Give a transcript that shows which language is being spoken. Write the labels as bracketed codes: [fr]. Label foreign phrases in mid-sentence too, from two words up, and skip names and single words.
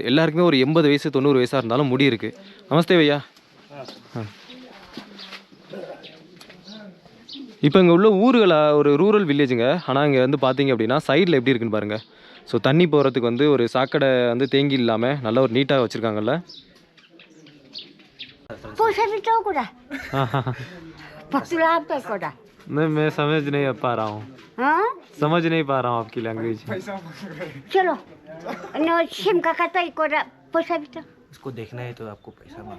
[ta] எல்லாருக்குமே ஒரு 80 வயசு 90 வயசாக இருந்தாலும் முடி இருக்குது. [hi] नमस्ते भैया. [ta] இப்போ இங்கே உள்ள ஊர்களில் ஒரு [en] rural villages. [ta] ஆனால் இங்கே வந்து பார்த்தீங்க அப்படின்னா சைடில் எப்படி இருக்குன்னு பாருங்கள். ஸோ தண்ணி போகிறதுக்கு வந்து ஒரு சாக்கடை வந்து தேங்கி இல்லாமல் நல்லா ஒரு நீட்டாக வச்சுருக்காங்கல்ல. [hi] मैं समझ नहीं पा रहा हूँ, समझ नहीं पा रहा हूँ आपकी लैंग्वेज. चलो सिम का खाता पैसा भी तो उसको देखना है तो आपको पैसा मांगना